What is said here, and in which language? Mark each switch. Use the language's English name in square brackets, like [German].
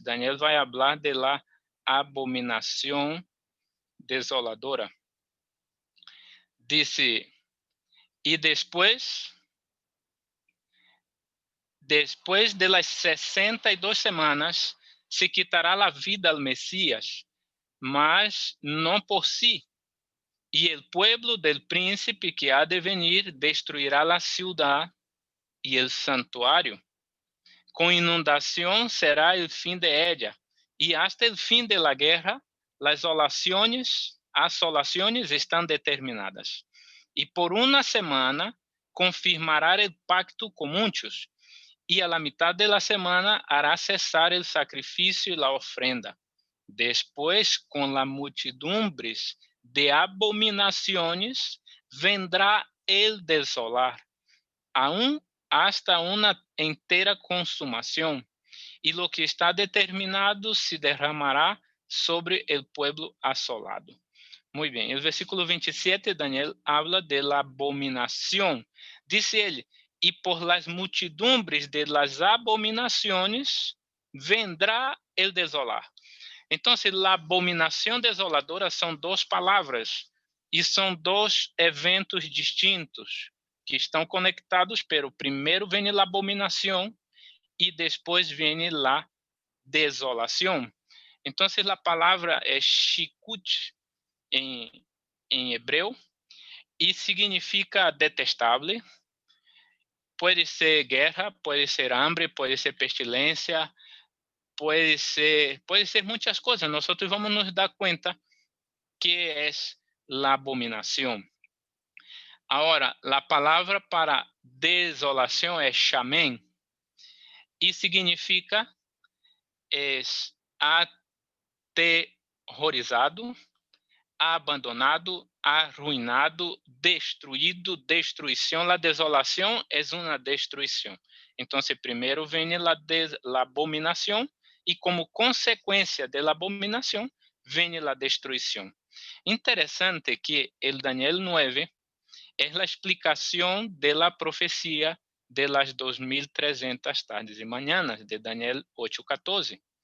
[Portuguese] Daniel vai falar de la abominação desoladora. [Spanish] Disse: [Portuguese] e depois [Spanish] de las 62 semanas, se quitará a vida al Mesías, [Portuguese] mas não por sí. [Spanish] E el pueblo del príncipe que ha de venir destruirá la ciudad y el santuario. Con inundación será el fin de ella, y hasta el fin de la guerra, las asolaciones están determinadas. Y por una semana confirmará el pacto con muchos, y a la mitad de la semana hará cesar el sacrificio y la ofrenda. Después, con las multitumbres de abominaciones, vendrá el desolar, aún hasta una entera consumación, y lo que está determinado se derramará sobre el pueblo asolado. Muy bien, el versículo 27, Daniel habla de la abominación. Dice él: y por las multitumbres de las abominaciones vendrá el desolar. [Portuguese] Entonces, la abominación desoladora son 2 palavras e são 2 eventos distintos que estão conectados, pero primeiro vem a abominação e depois vem a desolação. Então, a palavra é shikut em hebreu e significa detestável. Pode ser guerra, pode ser hambre, pode ser pestilência, pode ser muitas coisas. Nós vamos nos dar conta que é a abominação. Agora, a palavra para desolação é shamen. [Spanish] y significa es aterrorizado, abandonado, arruinado, [Portuguese] destruído, destruição. [Spanish] La desolação es una destruição. Entonces, primero viene la abominación, y como consecuencia de la abominación, viene la destruição. [Portuguese] Interessante que [Spanish] el Daniel 9 es la explicación de la profecía de las 2300 tardes y mañanas de Daniel 8:14.